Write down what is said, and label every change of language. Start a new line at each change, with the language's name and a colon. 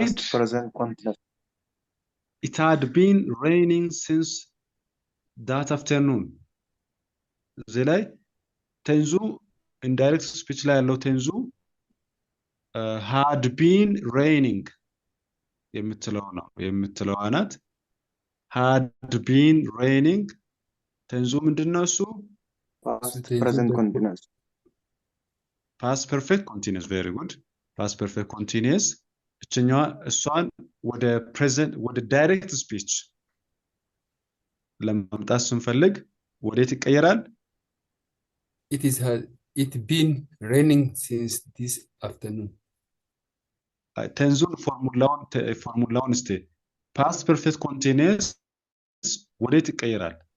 English: Past present continuous. it had been raining since that afternoon.
Amharic: እዚህ ላይ ቴንዙ ኢንዳይሬክት ስፒች ላይ ያለው ቴንዙ had been raining የምትለው ናት። had been raining ቴንዙ ምንድነው እሱ?
English: Past present continuous. past perfect continuous very good.
Amharic: past perfect continuous እችኛዋ እሷን ወደ ዳይሬክት ስፒች ለማምጣት ስንፈልግ ወዴት ይቀየራል?
English: It been raining since this afternoon.
Amharic: ቴንዙን ፎርሙላውን እስቲ past perfect continuous ወዴት ይቀየራል?